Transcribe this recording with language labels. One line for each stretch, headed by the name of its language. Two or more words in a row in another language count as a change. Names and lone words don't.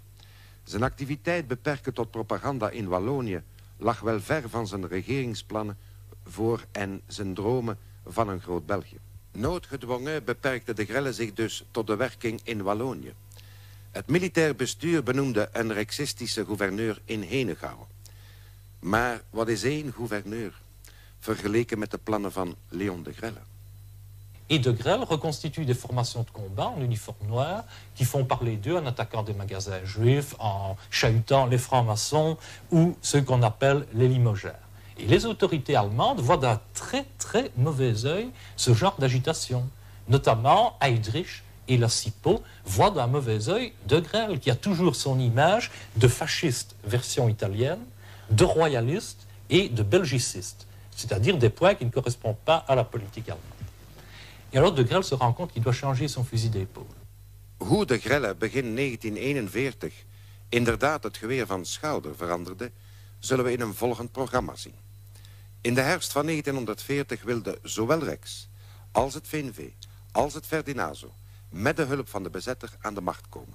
Dutch: Zijn activiteit beperken tot propaganda in Wallonië lag wel ver van zijn regeringsplannen voor en zijn dromen van een groot België. Noodgedwongen beperkte de Grelle zich dus tot de werking in Wallonië. Het militair bestuur benoemde een rexistische gouverneur in Henegouwen. Maar wat is één gouverneur vergeleken met de plannen van Léon de Grelle?
French: Et de Grelle reconstitue des formations de combat en uniforme noir qui font parler d'eux en attaquant des magasins juifs, en chahutant les francs-maçons ou ceux qu'on appelle les limogères. Et les autorités allemandes voient d'un très très mauvais œil ce genre d'agitation. Notamment Heydrich et la SIPO voient d'un mauvais œil de Grelle, qui a toujours son image de fasciste version italienne, de royaliste et de belgiciste, c'est-à-dire des points qui ne correspondent pas à la politique allemande. Et alors de Grelle se rend compte qu'il doit changer son fusil d'épaule.
Dutch: Hoe de Grelle begin 1941 inderdaad het geweer van schouder veranderde, zullen we in een volgend programma zien. In de herfst van 1940 wilde zowel Rex als het VNV als het Ferdinazo met de hulp van de bezetter aan de macht komen.